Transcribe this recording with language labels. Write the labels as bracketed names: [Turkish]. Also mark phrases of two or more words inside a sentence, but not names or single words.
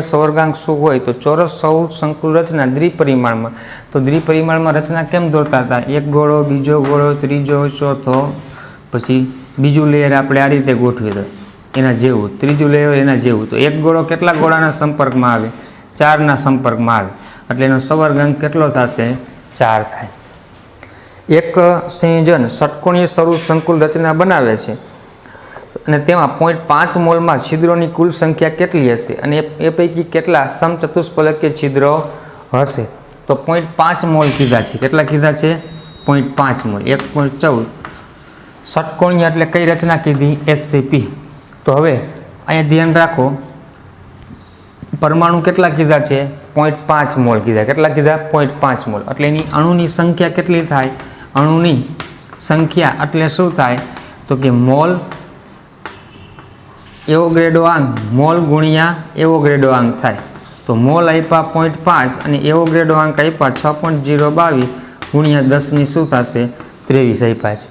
[Gujarati] સવર્ગાંક શૂ હોય તો ચોરસ સૌર સંકુલ રચના દ્વિપરિમાણ માં તો દ્વિપરિમાણ માં રચના કેમ દોરતા થા એક ગોળો બીજો ગોળો ત્રીજો ચોથો પછી બીજુ લેયર આપણે આ રીતે ગોઠવી દો એના જેવું ત્રીજુ લેયર એના જેવું તો એક ગોળો કેટલા ગોળાના સંપર્ક માં આવે 4 ના સંપર્ક માં આવે 4 ना संपर्क में आवे એટલે એનો સવર્ગાંક કેટલો થશે 4 થાય। એક સંયોજન ષટકોણીય સૌર સંકુલ રચના બનાવે છે અને તેમાં 0.5 મોલમાં છિદ્રોની કુલ સંખ્યા કેટલી હશે અને એ પૈકી કેટલા સમચતુષ્ફલકીય છિદ્રો હશે તો 0.5 મોલ કીધા છે કેટલા કીધા છે 0.5 મોલ 1.14 ષટકોણીય એટલે કઈ રચના કીધી SCP। તો હવે અહીંયા ધ્યાન રાખો પરમાણુ કેટલા કીધા છે 0.5 મોલ કીધા કેટલા કીધા 0.5 મોલ એટલે એની અણુની સંખ્યા કેટલી થાય અણુની સંખ્યા એટલે શું થાય તો કિ મોલ એવોગ્રેડોઆંક મોલ ગુણિયા એવોગ્રેડોઆંક થાય તો મોલ આપ્યા 0.5 અને એવોગ્રેડોઆંક આપ્યા 6.022 ગુણિયા 10 ની શું થશે 23 આપ્યા છે।